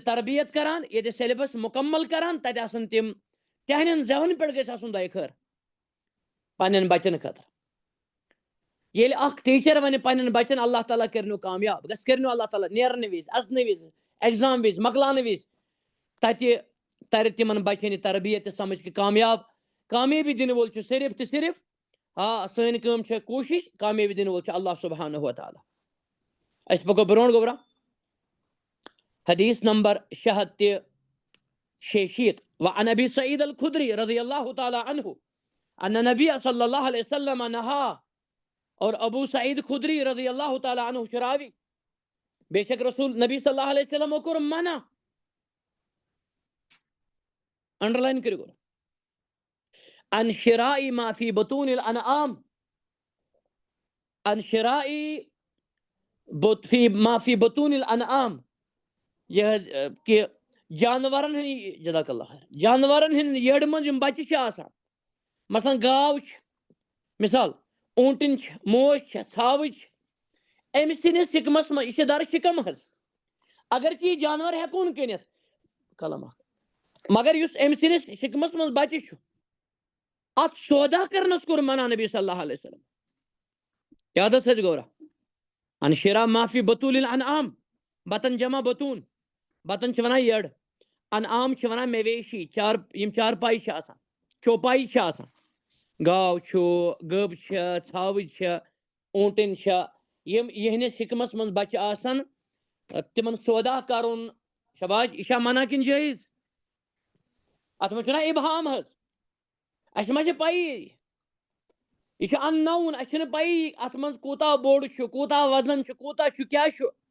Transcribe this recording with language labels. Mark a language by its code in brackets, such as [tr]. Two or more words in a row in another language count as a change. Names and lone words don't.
[ks] تربیت کران ییٚتہِ سیلبس مُکمل کران تتہِ آسن تِم تِہنٛدٮ۪ن زٮ۪وَن پٮ۪ٹھ گژھِ آسُن دۄیہِ خٲر پننٮ۪ن بچن خٲطرٕ ییٚلہِ اکھ ٹیٖچر وَنہِ پننٮ۪ن بچن اللہ تعالیٰ کٔرنو کامیاب گژھِ کٔرنو اللہ تعالیٰ نیرنہٕ وِزِ اژنہٕ وِزِ ایگزام وِزِ مۄکلاونہٕ وِزِ تتہِ ترِ تِمن بچن یہِ تربیت تہِ سمجھ کہِ کامیٲبی دِنہٕ وول چھُ صرف تہٕ صرف سٲنۍ کٲم چھےٚ کوٗشش کامیٲبی دِنہٕ وول چھُ [ar] اللہ سبحانہ وتعالیٰ [ks] أسۍ پکو برونٛٹھ گوٚبرا حدیث نمبر 666 [ar] وعن ابي سعيد الخدري رضي الله تعالى عنه ان النبي صلى الله عليه وسلم نهى [ks] اور ابو سعید خدری [ar] رضی اللہ تعالیٰ عنہ [ks] چھُ راوی بے شک رسول نبی [ar] صلی اللہ علیہ وسلمو [ks] کوٚر منع انڈرلاین کٔرِو [ar] ان شراء ما فی بطون الانعام ان شراء ما فی بطون الانعام [ks] یہ حظ کہِ جانورن ہٕنٛدۍ [ar] جزاک اللہ خیر [ks] جانورن ہٕنٛدۍ یٔڈ منٛز یِم بچہِ چھِ آسان مثلاً گاو چھِ مثال اوٗنٛٹِنۍ چھِ موج چھےٚ ژھاوٕج چھِ أمۍ سٕنٛدِس شِکمس منٛز یہِ چھِ در شِکم حظ اگرچہِ یہِ جانور ہٮ۪کون کٕنِتھ قلم اکھ مگر یُس أمۍ سٕنٛدِس شِکمس منٛز بچہِ چھُ اتھ سودا کرنس کوٚر منع نبی [ar] صلی اللہ علیہ وسلم [ks] یاد حظ تھٲیزِ گوٚبرا [ar] ان شراء ما فی بطون الانعام بطن جمع بطوٗن [ks] بطن چھِ ونان یٔڈ انعام چھِ ونان مویشی یِم چارپایہِ چھِ آسان چوپایی چھِ آسان گاو چھُ گٔب چھےٚ ژھاوٕج چھےٚ اوٗنٛٹِنۍ چھےٚ یِم یِہنٛدِس شِکمس منٛز بچہِ آسان تِمن سودا کرُن شباش یہِ چھا منع کِنہٕ جٲیِز اتھ منٛز چھُنہ ابہام حظ اسہِ ما چھِ پیی یہِ چھُ ان نوُن اسہِ چھنہٕ پیی اتھ منٛز کوٗتاہ بوٚڑ چھُ کوٗتاہ وزن چھُ کوٗتاہ چھُ کیٛاہ چھُ